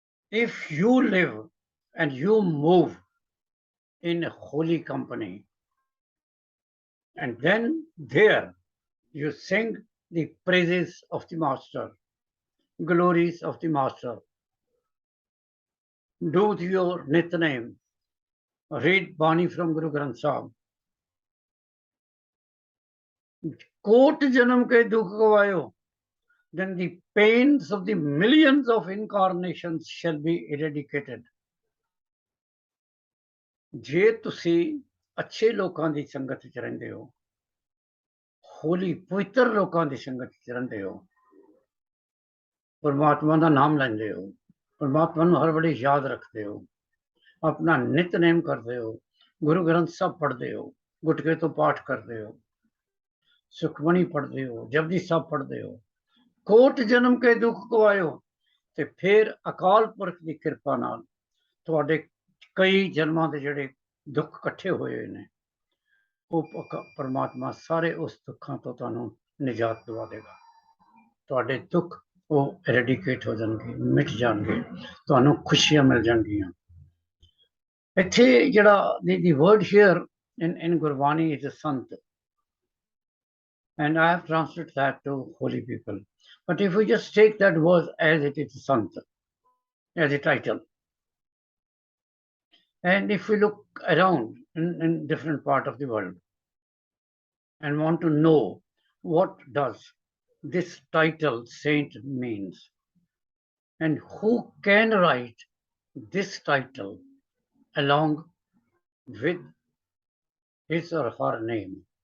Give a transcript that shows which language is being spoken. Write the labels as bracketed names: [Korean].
[English] If you live and you move in a holy company, and then there you sing the praises of the Master, glories of the Master, do your Nitnem, read Bani from Guru Granth Sahib. [Punjabi] Coat जन्म के दुख गवायो, [English] then the pains of the millions of incarnations shall be eradicated. [Punjabi] ਜੇ ਤੁਸੀਂ ਅੱਛੇ ਲੋਕਾਂ ਦੀ ਸੰਗਤ ਚ ਰਹਿੰਦੇ ਹੋ, ਹੋਲੀ ਪਵਿੱਤਰ ਲੋਕਾਂ ਦੀ ਸੰਗਤ ਚ ਰਹਿੰਦੇ ਹੋ, ਪਰਮਾਤਮਾ ਦਾ ਨਾਮ ਲੈਂਦੇ ਹੋ, ਪਰਮਾਤਮਾ ਨੂੰ ਹਰ ਵੇਲੇ ਯਾਦ ਰੱਖਦੇ ਹੋ, ਆਪਣਾ ਨਿਤਨੇਮ ਕਰਦੇ ਹੋ, ਗੁਰੂ ਗ੍ਰੰਥ ਸਾਹਿਬ ਪੜ੍ਹਦੇ ਹੋ, ਗੁਟਕੇ ਤੋਂ ਪਾਠ ਕਰਦੇ ਹੋ, ਸੁਖਮਣੀ ਪੜ੍ਹਦੇ ਹੋ, ਜਪਜੀ ਸਾਹਿਬ ਪੜ੍ਹਦੇ ਹੋ, ਕੋਟ ਜਨਮ ਕੇ ਦੁੱਖ ਗਵਾਇਓ, ਤੇ ਫਿਰ ਅਕਾਲ ਪੁਰਖ ਦੀ ਕਿਰਪਾ ਨਾਲ ਤੁਹਾਡੇ ਕਈ ਜਨਮਾਂ ਦੇ ਜਿਹੜੇ ਦੁੱਖ ਇਕੱਠੇ ਹੋਏ ਨੇ, ਉਹ ਪਰਮਾਤਮਾ ਸਾਰੇ ਉਸ ਦੁੱਖਾਂ ਤੋਂ ਤੁਹਾਨੂੰ ਨਿਜਾਤ ਦਿਵਾ ਦੇਗਾ. ਤੁਹਾਡੇ ਦੁੱਖ ਉਹ ਐਰੈਡੀਕੇਟ ਹੋ ਜਾਣਗੇ, ਮਿਟ ਜਾਣਗੇ, ਤੁਹਾਨੂੰ ਖੁਸ਼ੀਆਂ ਮਿਲ ਜਾਣਗੀਆਂ. ਇੱਥੇ ਜਿਹੜਾ [English] the word here in Gurbani is a Sant, and I have translated that to holy people. But if we just take that word as it is, Sant, as a title, and if we look around in different part of the world and want to know what does this title saint means and who can write this title along with his or her name.